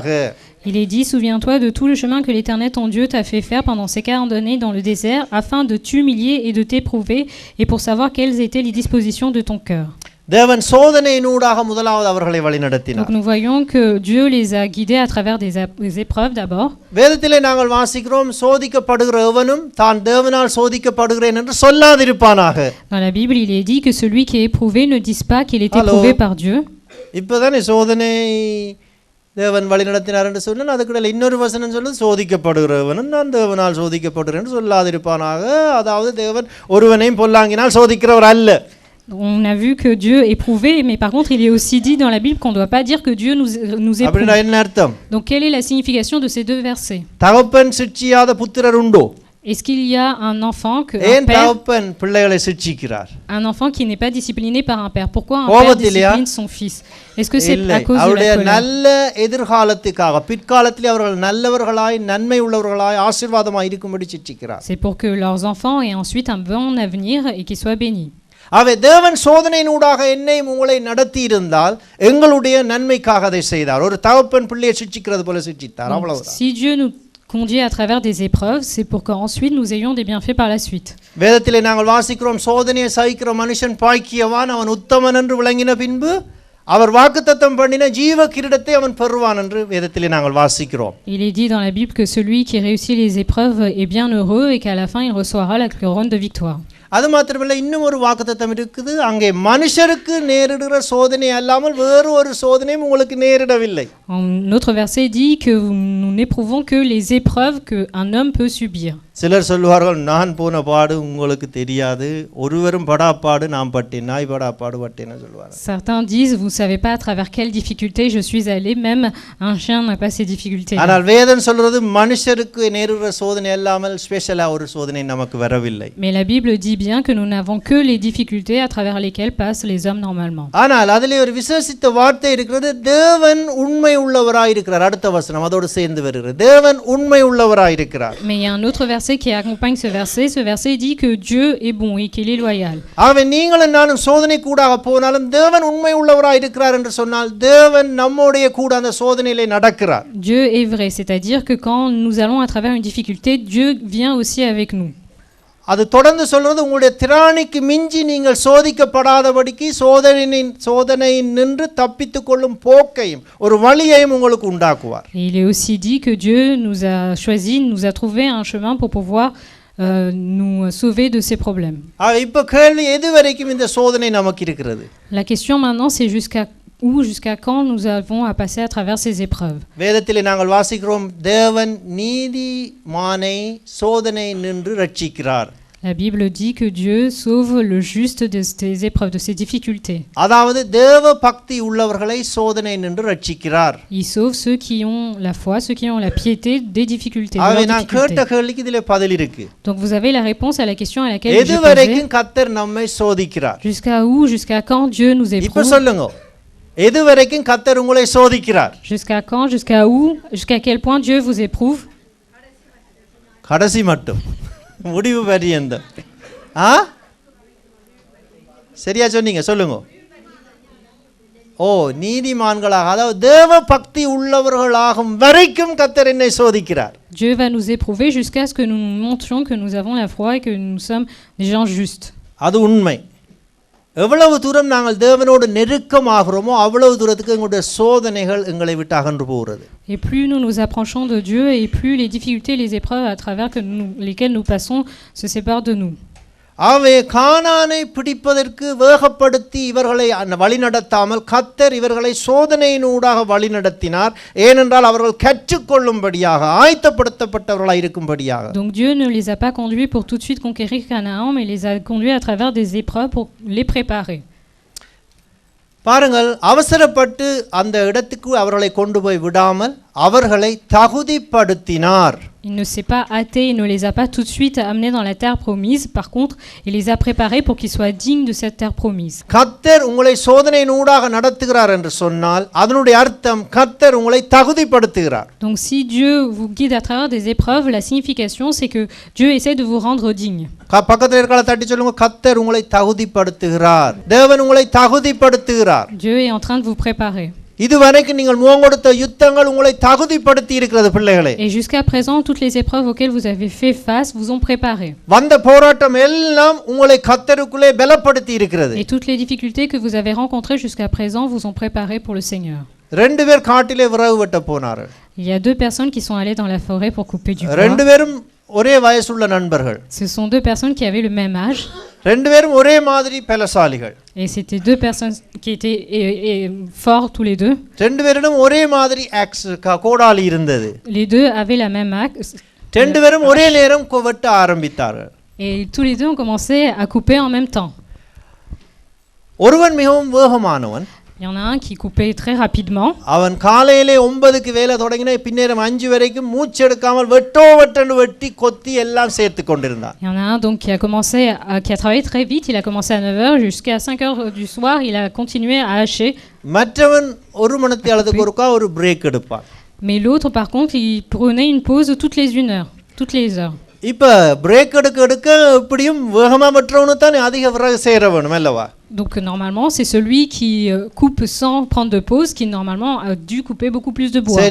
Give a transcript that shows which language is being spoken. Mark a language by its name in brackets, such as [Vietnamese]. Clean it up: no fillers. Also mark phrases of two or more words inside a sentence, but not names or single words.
[French] Il est dit, souviens-toi de tout le chemin que l'Éternel ton Dieu t'a fait faire pendant ces 40 années dans le désert, afin de t'humilier et de t'éprouver, et pour savoir quelles étaient les dispositions de ton cœur. [Tamil] தேவன் சோதனையினூடாக முதலாவது அவர்களை வழிநடத்தினார். [French] Donc nous voyons que Dieu les a guidés à travers des épreuves d'abord. [Tamil] வேதத்திலே நாங்கள் வாசிக்கிறோம், சோதிக்கப்படுகிற எவனும் தான் தேவனால் சோதிக்கப்படுகிறேன் என்று சொல்லாதிருப்பானாக. [French] Dans la Bible, il est dit que celui qui est éprouvé ne dise pas qu'il est éprouvé par Dieu. [Tamil] இப்போதானே சோதனை தேவன் வழிநடத்தினார் என்று சொன்னால் அதுக்கிடையில் இன்னொரு வசனம் சொல்லுது, சோதிக்கப்படுகிறவனும் நான் தேவனால் சோதிக்கப்படுகிறேன் என்று சொல்லாதிருப்பானாக. அதாவது தேவன் ஒருவனையும் பொல்லாங்கினால் சோதிக்கிறவர் அல்ல. [French] On a vu que Dieu éprouvait, mais par contre, il est aussi dit dans la Bible qu'on ne doit pas dire que Dieu nous éprouve. Donc, quelle est la signification de ces deux versets? [Tamil] தகப்பன் சிட்சியாத புத்திரர் உண்டோ? [French] Est-ce qu'il y a un enfant un enfant qui n'est pas discipliné par un père? Pourquoi un père discipline son fils? Est-ce que c'est à cause de la colère? C'est pour que leurs enfants aient ensuite un bon avenir et qu'ils soient bénis. [Tamil] தேவன் சோதனையினூடாக என்னையும் உங்களை நடத்தி இருந்தால் எங்களுடைய நன்மைக்காக அதை செய்தார். ஒரு தகப்பன் பிள்ளையை சிட்சிக்கிறது போல சிட்சித்தார், அவ்வளவுதான். [French] Si Dieu nous conduit à travers des épreuves, c'est pour qu'ensuite nous ayons des bienfaits par la suite. [Tamil] வேதத்திலே நாங்கள் வாசிக்கிறோம், சோதனையை சகிக்கிற மனுஷன் பாக்கியவான், அவன் உத்தமன் என்று விளங்கின பின்பு அவர் வாக்குத்தத்தம் பண்ணின ஜீவ கிரீடத்தை அவன் பெறுவான் என்று வேதத்திலே நாங்கள் வாசிக்கிறோம். [French] Il est dit dans la Bible que celui qui réussit les épreuves est bien heureux et qu'à la fin il recevra la couronne de victoire. [Tamil] அது மாத்திரமல்ல, இன்னும் ஒரு வாக்குத்தத்தம் இருக்குது, அங்கே மனுஷருக்கு நேரிடுகிற சோதனை அல்லாமல் வேறு ஒரு சோதனையும் உங்களுக்கு நேரிடவில்லை. [French] Un autre verset dit que nous n'éprouvons que les épreuves qu'un homme peut subir. [Tamil] சிலர் சொல்வார்கள், நான் போன பாடு உங்களுக்கு தெரியாது, ஒருவரும் படாப்பாடு நான் பட்டேன், நாய் படாப்பாடு பட்டேன்னு சொல்வார்கள். [French] Certains disent, vous savez pas à travers quelles difficultés je suis allé, même un chien n'a pas ces difficultés. [Tamil] ஆனால் வேதம் சொல்றது மனுஷருக்கு நேரிடுகிற சோதனை அல்லாமல் ஸ்பெஷலா ஒரு சோதனை நமக்கு வரவில்லை. [French] Mais la Bible dit bien que nous n'avons que les difficultés à travers lesquelles passent les hommes normalement. [Tamil] ஆனால் அதிலே ஒரு விசேஷித்த வார்த்தை இருக்கிறது, தேவன் உண்மை உள்ளவராய் இருக்கிறார். அடுத்த வசனம் அதோடு சேர்ந்து வருகிறது, தேவன் உண்மை உள்ளவராய் இருக்கிறார். [French] Mais il y a un autre verset qui accompagne ce verset dit que Dieu est bon et qu'il est loyal. [Tamil] ஆகவே நீங்களும் நானும் சோதனை கூடாக போனாலும் தேவன் உண்மை உள்ளவராய் இருக்கிறார் என்று சொன்னால் தேவன் நம்மோடைய கூட அந்த சோதனையிலே நடக்கிறார். [French] Dieu est vrai, c'est-à-dire que quand nous allons à travers une difficulté, Dieu vient aussi avec nous. [Tamil] அது தொடர்ந்து சொல்றது, உங்களுடைய திராணிக்கு மிஞ்சி நீங்கள் சோதிக்கப்படாதபடிக்கு சோதனை நின்று தப்பித்துக் கொள்ளும் போக்கையும் ஒரு வழியையும் உங்களுக்கு உண்டாக்குவார். [French] Il est aussi dit que Dieu nous a choisi, nous a trouvé un chemin pour pouvoir nous sauver de ces problèmes. [Tamil] இப்ப கேள்வி, எது வரைக்கும் இந்த சோதனை நமக்கு இருக்கிறது? [French] La question maintenant c'est jusqu'à quand nous avons à passer à travers ces épreuves. [Tamil] வேதத்திலே நாங்கள் வாசிக்கிறோம், தேவன் நீதிமானை சோதனை நின்று ரட்சிக்கிறார். [French] La Bible dit que Dieu sauve le juste de ces épreuves, de ces difficultés. [Tamil] அதாவது தேவ பக்தி உள்ளவர்களை சோதனை நின்று ரட்சிக்கிறார். [French] Il sauve ceux qui ont la foi, ceux qui ont la piété des difficultés. [Tamil] நான் கேட்ட கேள்விக்கு இதிலே பதில் இருக்கு. [French] Donc vous avez la réponse à la question à laquelle [Tamil] எது வரைக்கும் கர்த்தர் நம்மை சோதிக்கிறார்? [French] Jusqu'à où, jusqu'à quand Dieu nous éprouve? [Tamil] இப்ப சொல்லுங்க, எது வரைக்கும் கர்த்தர் உங்களை சோதிக்கிறார்? [French] Jusqu'à quand, jusqu'à où, jusqu'à quel point Dieu vous éprouve? [Tamil] கடைசி மட்டும், முடிவு பரியந்தம். ஆ, சரியா சொன்னீங்க, சொல்லுங்க. ஓ, நீதிமான்களாக, அதாவது தேவ பக்தி உள்ளவர்களாகும் வரைக்கும் கர்த்தர் என்னை சோதிக்கிறார். [French] Dieu va nous éprouver jusqu'à ce que nous nous montrions que nous avons la foi et que nous sommes des gens justes. [Tamil] அது உண்மை. எவ்வளவு தூரம் நாங்கள் தேவனோடு நெருக்கமாகிறோமோ அவ்வளவு தூரத்துக்கு எங்களுடைய சோதனைகள் எங்களை விட்டு அகன்று போகிறது. [French] Et plus nous nous approchons de Dieu et plus les difficultés, les épreuves à travers lesquelles nous passons se séparent de nous. [Tamil] ஆகவே கானானை பிடிப்பதற்கு வேகப்படுத்தி இவர்களை வழிநடத்தாமல் கர்த்தர் இவர்களை சோதனையினூடாக வழிநடத்தினார். ஏனென்றால் அவர்கள் கற்றுக்கொள்ளும்படியாக, ஆயத்தப்படுத்தப்பட்டவர்களாக இருக்கும்படியாக. [French] Donc Dieu ne les a pas conduits pour tout de suite conquérir Canaan, mais les a conduits à travers des épreuves pour les préparer. [Tamil] பாருங்கள், அவசரப்பட்டு அந்த இடத்துக்கு அவர்களை கொண்டு போய் விடாமல் அவர்களை தகுதிப்படுத்தினார். [French] Il ne s'est pas hâté, il ne les a pas tout de suite amenés dans la terre promise. Par contre, il les a préparés pour qu'ils soient dignes de cette terre promise. [Tamil] கர்த்தர் உங்களை சோதனையினூடாக நடத்துகிறார் என்று சொன்னால் அதனுடைய அர்த்தம் கர்த்தர் உங்களை தகுதிப்படுத்துகிறார். [French] Donc si Dieu vous guide à travers des épreuves, la signification c'est que Dieu essaie de vous rendre digne. [Tamil] பக்கத்துல இருக்கற தட்டி சொல்லுங்க, கர்த்தர் உங்களை தகுதிப்படுத்துகிறார். தேவன் உங்களை தகுதிப்படுத்துகிறார். [French] Dieu est en train de vous préparer. [Tamil] இதுவரைக்கும் நீங்கள் முகங்கொடுத்த யுத்தங்கள் உங்களை தகுதிப்படுத்தி இருக்கிறது பிள்ளைகளே. [French] Et jusqu'à présent, toutes les épreuves auxquelles vous avez fait face vous ont préparé. [Tamil] வந்த போராட்டம் எல்லாம் உங்களை கர்த்தருக்குள்ளே பலப்படுத்தி இருக்கிறது. [French] Et toutes les difficultés que vous avez rencontrées jusqu'à présent vous ont préparé pour le Seigneur. [Tamil] ரெண்டு பேர் காட்டிலே விறகு வெட்ட போனார்கள். [French] Il y a deux personnes qui sont allées dans la forêt pour couper du bois. [Tamil] ரெண்டு பேரும் ஒரே வயசுள்ள நண்பர்கள். [French] Ce sont deux personnes qui avaient le même âge. [Tamil] ரெண்டு பேரும் ஒரே மாதிரி பலசாலிகள். [French] Et c'était deux personnes qui étaient forts tous les deux. [Tamil] ரெண்டு பேரிடம் ஒரே மாதிரி ஆக்ஸ் கோடாலி இருந்தது. [French] Les deux avaient la même axe. [Tamil] ரெண்டு பேரும் ஒரே நேரம் வெட்ட ஆரம்பித்தார்கள். [French] Et tous les deux ont commencé à couper en même temps. [Tamil] ஒருவன் மிகவும் வேகமானவன். [French] Il y en a un qui coupait très rapidement. [Tamil] அவன் காலையிலே 9க்கு வேலை தொடங்கின பின்னேரம் 5 வரைக்கும் மூச்சு எடுக்காமல் வெட்டன்னு வெட்டி கொத்தி எல்லாம் சேர்த்து கொண்டிருந்தான். [French] Il y en a un donc qui a travaillé très vite, il a commencé à 9h jusqu'à 5h du soir, il a continué à hacher. [Tamil] மற்றவன் ஒரு மணித்தியாலத்துக்கு ஒருக்கா ஒரு பிரேக் எடுப்பான். [French] Mais l'autre par contre, il prenait une pause toutes les 1 heure, toutes les heures. [Tamil] இப்ப பிரேக் எடுக்க எப்படியும் வேகமா வெட்டறவனு தான் அதிக விறகு சேர வேணும் அல்லவா? [French] Donc normalement, c'est celui qui coupe sans prendre de pause qui normalement a dû couper beaucoup plus de bois.